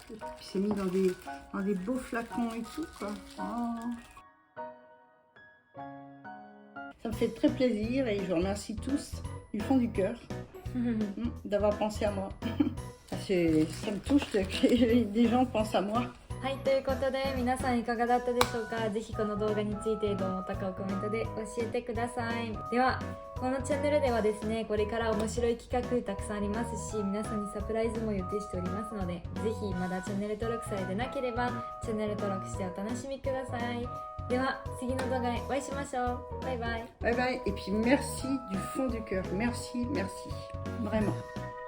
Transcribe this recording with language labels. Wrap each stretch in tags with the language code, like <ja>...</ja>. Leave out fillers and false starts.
<fr>Puis c'est mis dans des beaux flacons et tout, quoi. Oh. Ça me fait très plaisir et je vous remercie tous du fond du cœur d'avoir pensé à moi. Ça me touche que des gens pensent à moi.</fr> <ja>はい、ということで皆さんいかがだったでしょうか。ぜひこの動画についてどう思ったかをコメントで教えてください。ではこのチャンネルではですね、これから面白い企画たくさんありますし、皆さんにサプライズも予定しておりますので、ぜひまだチャンネル登録されてなければチャンネル登録してお楽しみください。では次の動画でお会いしましょう。バイバイ。</ja> <fr>Bye bye. Et puis merci du fond du cœur. Merci, merci. Vraiment.</fr>